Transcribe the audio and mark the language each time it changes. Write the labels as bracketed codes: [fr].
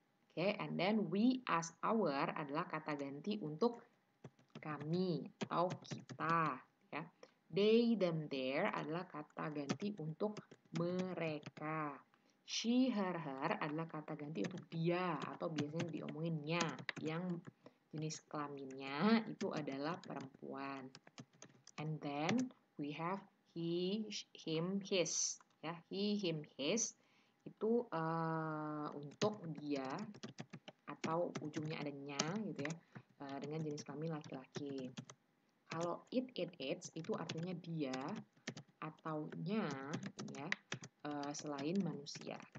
[id] Okay, and then we, us, our adalah kata ganti untuk kami atau kita. Ya. They, them, their adalah kata ganti untuk mereka. She, her, adalah kata ganti untuk dia atau biasanya diomonginnya. Yang jenis kelaminnya itu adalah perempuan. [en] And then we have he, him, his. [id] Ya, he, him, his itu untuk dia atau ujungnya ada nya gitu ya, dengan jenis kelamin laki-laki. Kalau it, its itu artinya dia atau nya ya, selain manusia.